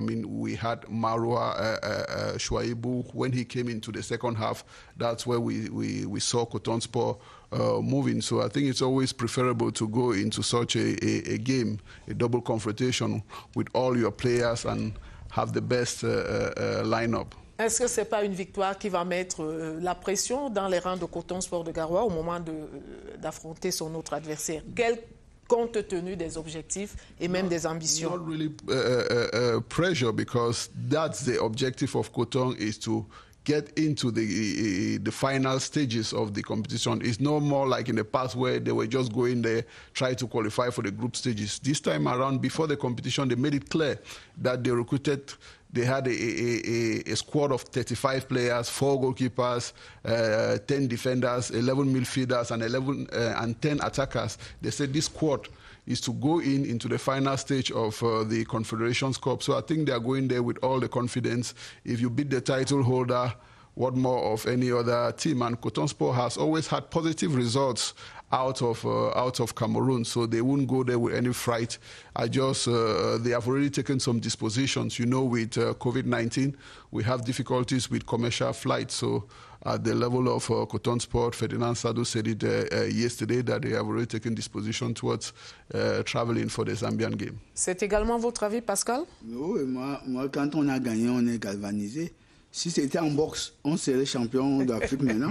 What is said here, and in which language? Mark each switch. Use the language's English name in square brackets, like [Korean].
[English] I mean, we had Marwa Shuaibu. When he came into the second half, that's where we saw Coton Sport moving. So I think it's always preferable to go into such a game, a double confrontation with all your players and have the best lineup. [French] Est-ce que ce n'est pas une victoire qui va mettre la pression dans les rangs de Coton Sport de Garoua au moment d'affronter son autre adversaire? Compte tenu des objectifs et même des ambitions? [English] Not really pressure, because that's the objective of Coton, is to get into the final stages of the competition. It's no more like in the past where they were just going there, try to qualify for the group stages. This time around, before the competition, they made it clear that they had a squad of 35 players, 4 goalkeepers, 10 defenders, 11 midfielders, and 10 attackers. They said this squad is to go into the final stage of the Confederations Cup. So I think they are going there with all the confidence. If you beat the title holder, what more of any other team? And Coton Sport has always had positive results out of Cameroon, so they wouldn't go there with any fright. They have already taken some dispositions. You know, with COVID-19, we have difficulties with commercial flights, so at the level of Coton Sport. Ferdinand Sado said it yesterday that they have already taken disposition towards traveling for the Zambian game. [French] C'est également votre avis, Pascal? Oui, moi, quand on a gagné, on est galvanisé. Si c'était en boxe, on serait champion d'Afrique maintenant.